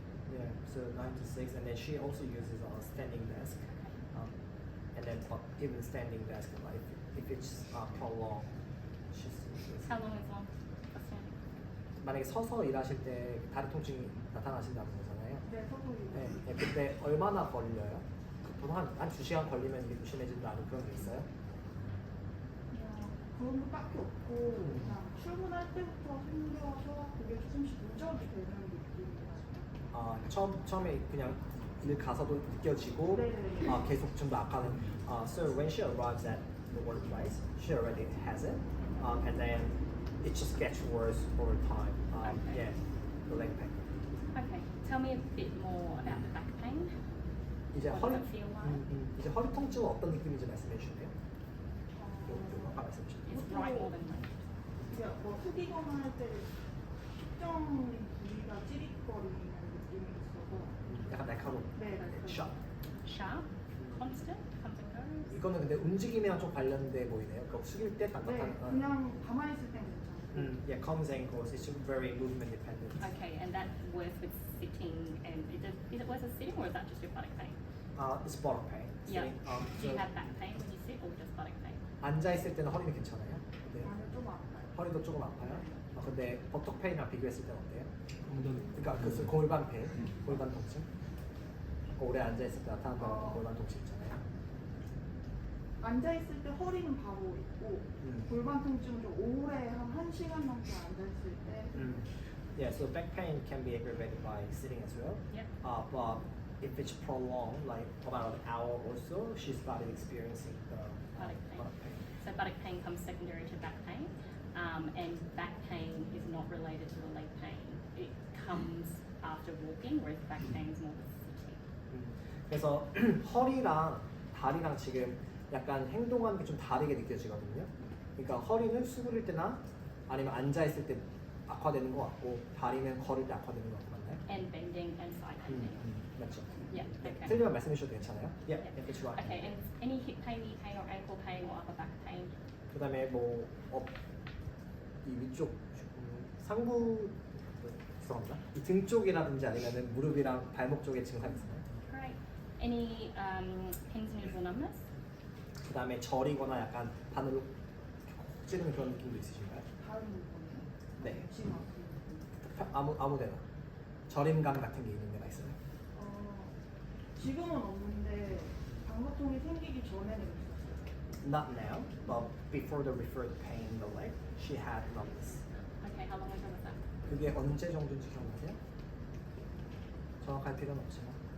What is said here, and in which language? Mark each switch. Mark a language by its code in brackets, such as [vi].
[en] Yeah, so 9 to 6, and then she also uses a standing desk, and then but even standing desk, like if it's prolonged, she's How long is long for standing? [ko] 만약에 서서 일하실 때 다리 통증이 나타나신다는 거잖아요. 네, 서서 네, 네, 근데 얼마나 걸려요? 보통 한 2시간 걸리면 이게 심해진다는 그런 게 있어요? 그런 거 딱히 없고 그냥 출근할 때부터 생겨서 그게 조금씩 누적이 되는 느낌이라서 처음에 그냥 일 가서도 느껴지고 네네. 계속 좀 더 악화는. [en] So when she arrives at the workplace, she already has it, and then it just gets worse over time. Okay. Yeah, the leg pain. Okay, tell me a bit more about the back pain. [ko] 이제 [en] What [ko] 허리 [en] does it feel like? [ko] 이제 허리 통증은 어떤 느낌인지 말씀해 주실래요? 아까 말씀해 주셨죠. [en] It's right more than left. [ko] 이게 뭐 숙이거나 할 때 특정 부위가 찌릿거리는 느낌이 있어서 약간 날카로운. 네, [en] sharp. Sharp, constant, comes and goes. [ko] 이거는 근데 움직임이랑 좀 관련돼 보이네요. 그러니까 숙일 때 네, 딱딱한. 그냥 가만히 있을 땐 괜찮아요. [en] Yeah, comes and goes. It's very movement dependent. Okay, and that works with sitting, and is it worse with sitting or is that just your buttock pain? It's bottom pain. Yeah. Do you so have back pain when you sit or just buttock pain? [ko] 앉아 있을 때는 허리는 괜찮아요. 근데 안에 좀 아파요. 허리도 조금 아파요. 근데 버터 페인이랑 비교했을 때는 어때요? 그러니까 그 골반 페인, 골반 통증. 오래 앉아 있을 때 나타난다는 골반 통증 있잖아요. 앉아 있을 때 허리는 바로 있고 골반 통증은 좀 오래 한 1시간 정도 앉아 있을 때 [en] Yeah, so back pain can be aggravated by sitting as well. Yep. But if it's prolonged, like about an hour or so, she started experiencing the Buttock pain. buttock pain. So buttock pain comes secondary to back pain, and back pain is not related to the leg pain. It comes after walking, whereas back pain is more sitting. [ko] 그래서 허리랑 다리랑 지금 약간 행동하는 게 좀 다르게 느껴지거든요. 그러니까 허리는 수그릴 때나 아니면 앉아 있을 때 악화되는 것 같고 다리는 걸을 때 악화되는 것 같고 맞나요? [en] And bending and side bending. [ko] 맞죠? [en] Yeah, okay. [ko] 틀리면 말씀해 주셔도 괜찮아요. [en] Yeah, Yeah. that's right. Okay, and any hip pain, knee pain, or ankle pain, or upper back pain? [ko] 그다음에 뭐 이 위쪽 상부 죄송합니다. 이 등 쪽이라든지 아니면은 무릎이랑 발목 쪽에 증상 있어요. [en] Great. Any pins, needles, or numbness? [ko] 그다음에 저리거나 약간 바늘로 찌르는 그런 느낌도 있으신가요? 다른 부분이요? 네. 지금 아프고 아무데나 저림감 같은 게 있는 데가 있어요. 지금은 없는데 방사통이 생기기 전에는 있었어요. [en] Not now, but before the referred pain in the leg, she had numbness. Okay, how long ago was that? [ko] 그게 언제 정도인지 기억나세요? 정확할 필요는 없지만.